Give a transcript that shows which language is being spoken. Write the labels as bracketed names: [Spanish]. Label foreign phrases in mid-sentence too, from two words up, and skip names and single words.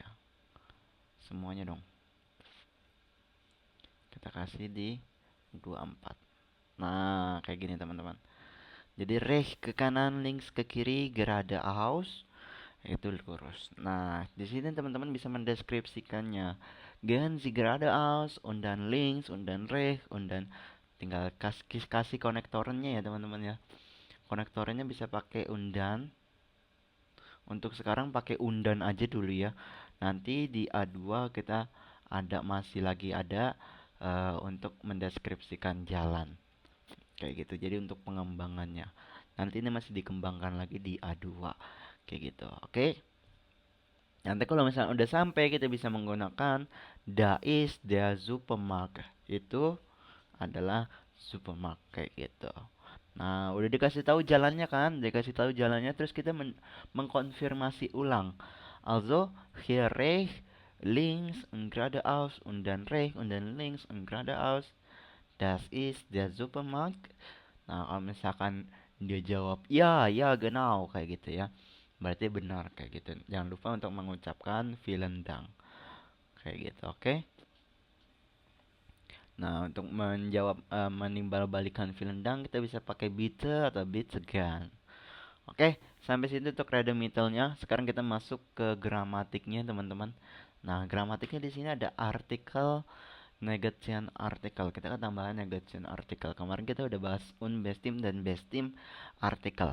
[Indonesian] Semuanya dong. Kita kasih di 24. Nah, kayak gini teman-teman. Jadi rechts ke kanan, links ke kiri, geradeaus itu lurus. Nah, di sini teman-teman bisa mendeskripsikannya. [German] Gehen Sie geradeaus und dann links und dann rechts und dann [Indonesian] tinggal kasih konektornya ya teman-teman ya. Konektornya bisa pakai undan. Untuk sekarang pakai undan aja dulu ya. Nanti di A2 kita masih lagi ada untuk mendeskripsikan jalan. Kayak gitu. Jadi untuk pengembangannya. Nanti ini masih dikembangkan lagi di A2. Kayak gitu. Oke. Nanti kalau misalnya udah sampai kita bisa menggunakan [German] da ist der Supermarkt. [Indonesian] Itu adalah supermarket kayak gitu. Nah, udah dikasih tahu jalannya kan? Dikasih tahu jalannya terus kita mengkonfirmasi ulang. [German] Also, hier rechts, links und geradeaus und dann rechts und dann links und geradeaus. Das ist der Supermarkt. [Indonesian] Nah, kalau misalkan dia jawab, ya, ya, genau, kayak gitu ya. Berarti benar kayak gitu. Jangan lupa untuk mengucapkan [German] vielen Dank. [Indonesian] Kayak gitu, oke? Nah, untuk menjawab menimbal balikan [German] vielen Dank [Indonesian] kita bisa pakai bitte atau [German] bitte gern. [Indonesian] Oke, sampai situ untuk redemitelnya. Sekarang kita masuk ke gramatiknya, teman-teman. Nah, gramatiknya di sini ada artikel, [German] negation artikel. [Indonesian] Kita akan tambahkan [German] negation artikel. [Indonesian] Kemarin kita udah bahas unbestim dan bestim artikel.